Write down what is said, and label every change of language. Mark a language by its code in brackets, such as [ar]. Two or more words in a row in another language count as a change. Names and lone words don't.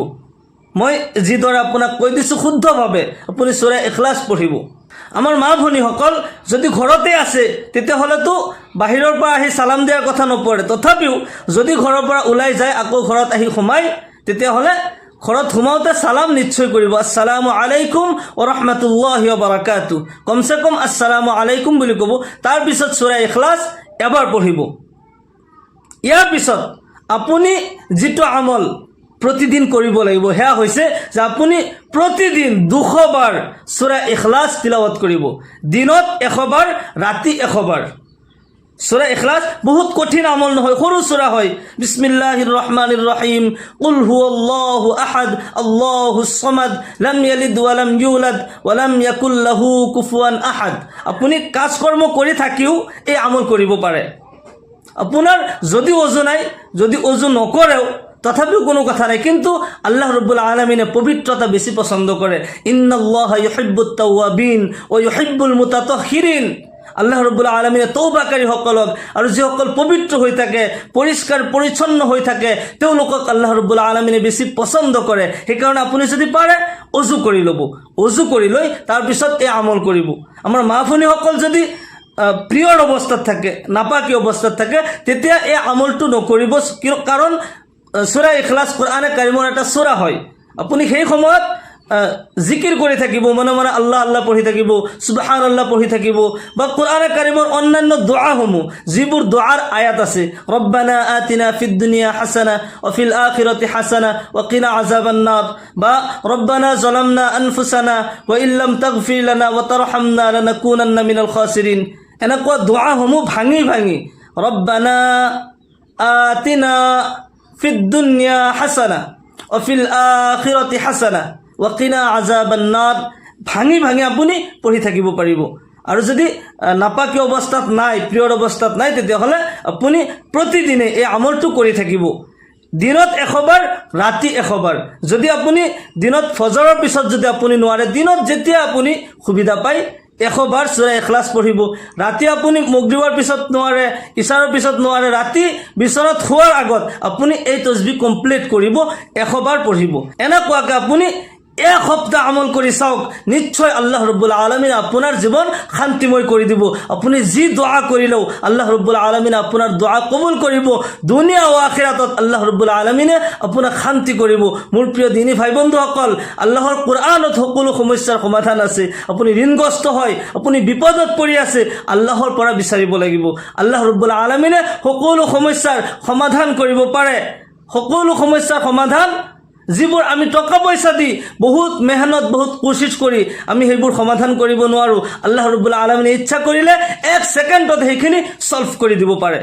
[as] মই যিদৰে আপোনাক কৈ দিছোঁ শুদ্ধভাৱে আপুনি সূৰা ইখলাছ পঢ়িব। আমাৰ মা ভনীসকল যদি ঘৰতে আছে, তেতিয়াহ'লেতো বাহিৰৰ পৰা আহি সালাম দিয়াৰ কথা নপৰে। তথাপিও যদি ঘৰৰ পৰা ওলাই যায়, আকৌ ঘৰত আহি সোমায়, তেতিয়াহ'লে ঘৰত সোমাওঁতে সালাম নিশ্চয় কৰিব, [ar] السلام عليكم ورحمة الله وبركاته, [as] কমচে কম [ar] السلام عليكم [as] বুলি ক'ব। তাৰপিছত সূৰা ইখলাছ এবাৰ পঢ়িব। ইয়াৰ পিছত আপুনি যিটো আমল প্ৰতিদিন কৰিব লাগিব, সেয়া হৈছে যে আপুনি প্ৰতিদিন 200 বাৰ সূৰা ইখলাছ তিলাৱত কৰিব। দিনত 100 বাৰ, ৰাতি 100 বাৰ। সূরা ইখলাস বহুত কঠিন আমল নহয়, সৰু সূরা হয়। [ar] بسم الله الرحمن الرحيم قل هو الله أحد الله الصمد لم يلد ولم يولد ولم يكن له كفوا أحد. [as] আপুনি কাজকৰ্ম কৰি থাকিও এই আমল কৰিব পাৰে। আপোনাৰ যদি ওজু নাই, যদি ওজু নকৰেও তথাপিও কোনো কথা নাই, কিন্তু আল্লাহ রব্বুল আলামিনে পবিত্রতা বেশি পছন্দ করে। [ar] إن الله يحب التوابين ويحب المتطهرين. [as] আল্লাহ রব্বুল আলামিনে তওবাকারী সকলক আৰু যিসকল পবিত্ৰ হৈ থাকে, পৰিষ্কাৰ পৰিচ্ছন্ন হৈ থাকে, তেওঁলোকক আল্লাহ ৰব্বুল আলামিনে বেছি পছন্দ কৰে। সেইকাৰণে আপুনি যদি পাৰে অজু কৰি ল'ব, অজু কৰি লৈ তাৰপিছত এই আমল কৰিব। আমাৰ মা ভনীসকল যদি প্ৰিয়ৰ অৱস্থাত থাকে, নাপাকী অৱস্থাত থাকে, তেতিয়া এই আমলটো নকৰিব, কাৰণ সূরা ইখলাস কোরআনে কারিমৰ এটা সূরা হয়। আপুনি সেই সময়ত জিকিৰ কৰি থাকিব, মনে মনে আল্লাহ আল্লাহ পঢ়ি থাকিব, সুবহানাল্লাহ পঢ়ি থাকিব, বা কোরআনে কারিমৰ অন্যান্য দোৱাসমূহ যিবোৰ দোৱাৰ আয়াত আছে, [ar] ربنا آتنا في الدنيا حسنة وفي الآخرة حسنة وقنا عذاب النار, [as] বা [ar] ربنا ظلمنا أنفسنا وإن لم تغفر لنا وترحمنا لنكونن من الخاسرين, [as] এনেকুৱা দোৱাসমূহ ভাঙি ভাঙি [ar] ربنا آتنا في الدنيا حسنة وفي الآخرة حسنة وقنا عذاب النار [as] ভাঙি ভাঙি আপুনি পঢ়ি থাকিব পাৰিব। আৰু যদি নাপাকী অৱস্থাত নাই, প্ৰিয়ৰ অৱস্থাত নাই, তেতিয়াহ'লে আপুনি প্ৰতিদিনে এই আমলটো কৰি থাকিব। দিনত 100 বাৰ, ৰাতি 100 বাৰ। যদি আপুনি দিনত ফজৰৰ পিছত যদি আপুনি নোৱাৰে, দিনত যেতিয়া আপুনি সুবিধা পায় 100 বাৰ সূরা ইখলাস পঢ়িব। ৰাতি আপুনি মাগৰিবৰ পিছত নোৱাৰে, ইশাৰৰ পিছত নোৱাৰে, ৰাতি বিচনাত শোৱাৰ আগত আপুনি এই তসবিহ কমপ্লিট কৰিব, 100 বাৰ পঢ়িব। এনেকুৱাকৈ আপুনি এক সপ্তাহ আমল কৰি চাওক, নিশ্চয় আল্লাহ রব্বুল আলামিন আপোনাৰ জীৱন শান্তিময় কৰি দিব। আপুনি যি দোয়া কৰিলেও আল্লাহ রব্বুল আলামিন আপোনাৰ দোয়া কবুল কৰিব। দুনিয়া ও আখিৰাতত আল্লাহ রব্বুল আলামিনে আপোনাক শান্তি কৰিব। মোৰ প্ৰিয় দিনী ভাই বন্ধুসকল, আল্লাহৰ কোরআনত সকলো সমস্যাৰ সমাধান আছে। আপুনি ঋণগ্ৰস্ত হয়, আপুনি বিপদত পৰি আছে, আল্লাহৰ পৰা বিচাৰিব লাগিব। আল্লাহ রব্বুল আলামিনে সকলো সমস্যাৰ সমাধান কৰিব পাৰে। সকলো সমস্যাৰ সমাধান যিবোৰ আমি টকা পইচা দি বহুত মেহনত, বহুত কোশিশ কৰি আমি সেইবোৰ সমাধান কৰিব নোৱাৰোঁ, আল্লাহ ৰব্বুল আলামিনে ইচ্ছা কৰিলে 1 ছেকেণ্ডত সেইখিনি সলভ কৰি দিব পাৰে।